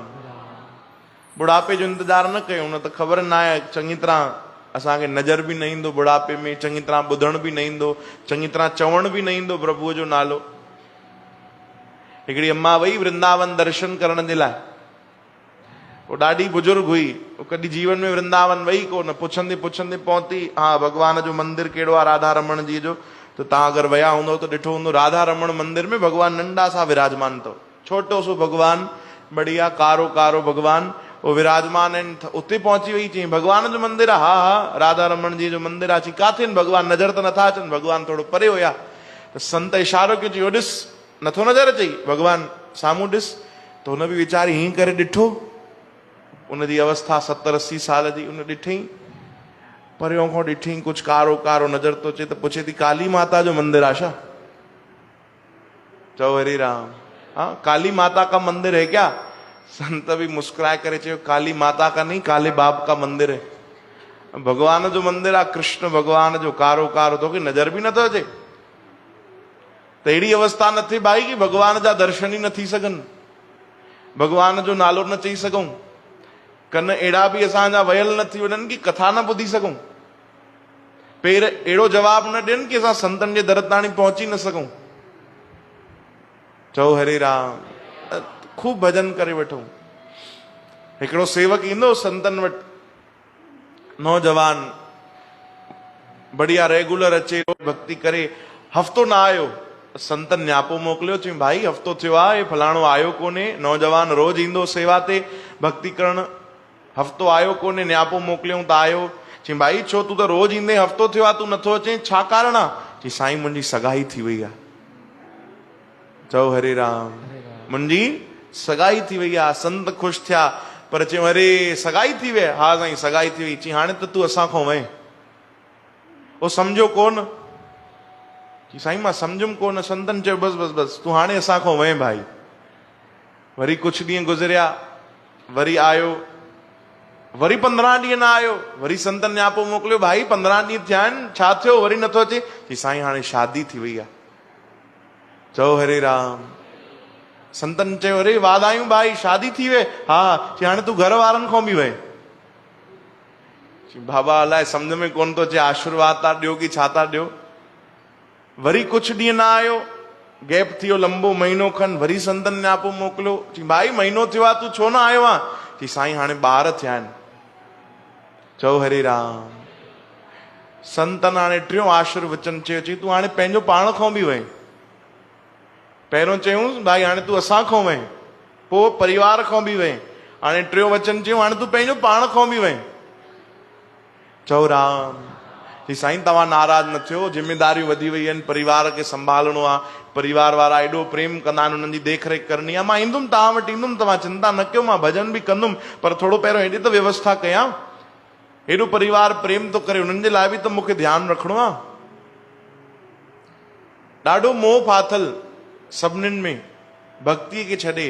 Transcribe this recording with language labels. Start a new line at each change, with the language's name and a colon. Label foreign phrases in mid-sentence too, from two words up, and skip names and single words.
Sindhi: बुढ़ापे जो इंतजार न कयूं, न त ख़बर न आहे चङी तरह असांखे नज़र बि न ईंदो बुढ़ापे में, चङी तरह ॿुधण बि न ईंदो, चङी तरह चवण बि न ईंदो प्रभुअ जो नालो। हिकिड़ी अम्मा वई वृंदावन दर्शन करण जे लाइ, वो ॾाढी बुजुर्ग हुई, वो कॾहिं जीवन में वृंदावन वई कोन, पुछंदे पुछंदे पहुती, हा भगवान जो मंदिर कहिड़ो आहे राधा रमण जी जो, त तव्हां अगरि विया हूंदो त ॾिठो हूंदो राधा रमण मंदिर में भगवान नंढा सा विराजमान अथव, छोटो सो भगवान, बढ़िया कारो कारो भगवान वो विराजमान आहिनि। उते पहुची वई, चई भगवान जो मंदिर आहे, हा हा राधा रमण जी जो मंदिर आहे। चई काथे आहिनि भगवान, नज़र त नथा अचनि, भगवान थोरो परे हुया। त संत इशारो कयो, चयो ॾिस नथो नज़र अचई, भगवान साम्हूं ॾिस। त हुन बि वीचारी हीअं करे ॾिठो, उनजी अवस्था 70-80 साल जी, उन ॾिठई, परियों खां ॾिठई कुझु कारो कारो नज़र थो अचे, त पुछे थी काली माता जो मंदिर आहे छा? चओ हरे राम।
Hindi: हाँ, काली माता का मंदिर है क्या?
Sindhi: संत भी मुस्कुराए करे चयो,
Hindi: काली माता का नहीं, काले बाप का मंदिर है।
Sindhi: भगवान जो मंदिर आहे, कृष्ण भगवान जो, कारो कारो तोखे नज़र बि नथो अचे। त अहिड़ी अवस्था न थिए भाई कि भगवान जा दर्शन ई न थी सघनि, भगवान जो नालो न चई सघूं, कन अहिड़ा बि असांजा वयल न थी वञनि कि कथा न ॿुधी सघूं, पेर अहिड़ो जवाब न ॾियनि कि असां संतनि जे दर ताणी पहुची न सघूं। चओ हरे राम। खूब भजन करे वठूं। हिकिड़ो सेवक ईंदो संतनि वटि, नौजवान, बढ़िया रेगुलर अचे, भक्ति करे, हफ़्तो न आयो, संतनि न्यापो मोकिलियो, चई भाई हफ़्तो थियो आहे, फलाणो आयो कोन्हे। नौजवान रोज़ ईंदो सेवा ते भक्ति करण, हफ़्तो आयो कोन्हे, न्यापो मोकिलियऊं त आयो। चई भाई छो तूं त रोज़ ईंदे, हफ़्तो थियो आहे तूं नथो अचें, छा कारण आहे? चई साईं मुंहिंजी सगाई थी वई आहे। चओ हरे राम। मुंहिंजी सगाई थी वई आहे। संत ख़ुशि थिया, पर चयो अरे सगाई थी वई? हा साईं सगाई थी वई। चई हाणे त तूं असां खां वएं। उहो सम्झो कोन। चई साईं मां सम्झुमि कोन। संतनि चयो बसि बसि बसि तूं हाणे असां खां वएं भाई। वरी कुझु ॾींहं गुज़रिया, वरी आयो, वरी 15 ॾींहं न आयो, वरी संतनि न्यापो मोकिलियो, भाई 15 ॾींहं थिया आहिनि, छा थियो वरी नथो अचे? चई साईं हाणे शादी थी वई आहे। चओ हरे राम। संतनि चयो अरे वाधायूं भाई, शादी थी वे? हा। चई हाणे तूं घर वारनि खां बि वए? बाबा अलाए सम्झ में कोन थो अचे, आशीर्वाद था ॾियो कि छा था ॾियो। वरी कुझु ॾींहं न आयो, गैप थियो लंबो, महीनो खनि, वरी संतनि न्यापो मोकिलियो। चई भाई महीनो थियो आहे, तूं छो न आयो आहे? चई साईं हाणे ॿार थिया आहिनि। चओ हरे राम। संतनि हाणे टियों आशीर्वचन चयो, चई तूं हाणे पंहिंजो पाण खां बि वए। पहिरियों चयूं भाई हाणे तूं असां खां वए, पोइ परिवार खां बि वए, हाणे टियों वचन चयूं हाणे तूं पंहिंजो पाण खां बि वए। चओ राम। चई साईं तव्हां नाराज़ न थियो, जिम्मेदारियूं वधी वई आहिनि, परिवार खे संभालणो आहे, परिवार वारा एॾो प्रेम कंदा आहिनि, उन्हनि जी देख रेख करणी आहे। मां ईंदुमि तव्हां वटि ईंदुमि, तव्हां चिंता न कयो, मां भजन बि कंदुमि, पर थोरो पहिरियों हेॾी त व्यवस्था कयां। हेॾो परिवार प्रेम थो करे, उन्हनि जे लाइ बि त मूंखे ध्यानु रखिणो आहे। ॾाढो मोह फाथल सभिनीनि में भक्तीअ खे छॾे।